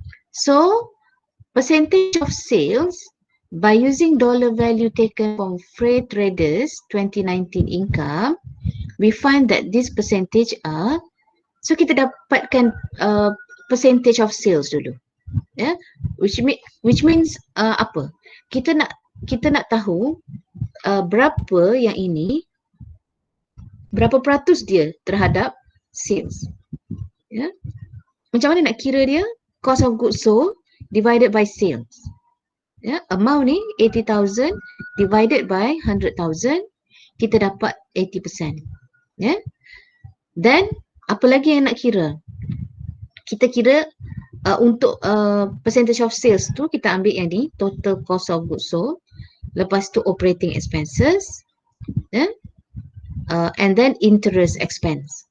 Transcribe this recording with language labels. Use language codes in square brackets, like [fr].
[en] So, percentage of sales by using dollar value taken from freight traders 2019 income, we find that this percentage are, so [ms] kita dapatkan [en] percentage of sales dulu. Which means apa? [ms] Kita nak tahu berapa yang ini, berapa peratus dia terhadap sales. Macam mana nak kira dia? [en] Cost of goods sold divided by sales. [ms] Amount ni 80,000 [en] divided by [ms] 100,000, kita dapat 80%. Then apa lagi yang nak kira? Kita kira untuk percentage of sales tu kita ambil yang ni, total cost of goods sold, lepas tu operating expenses, and then interest expense.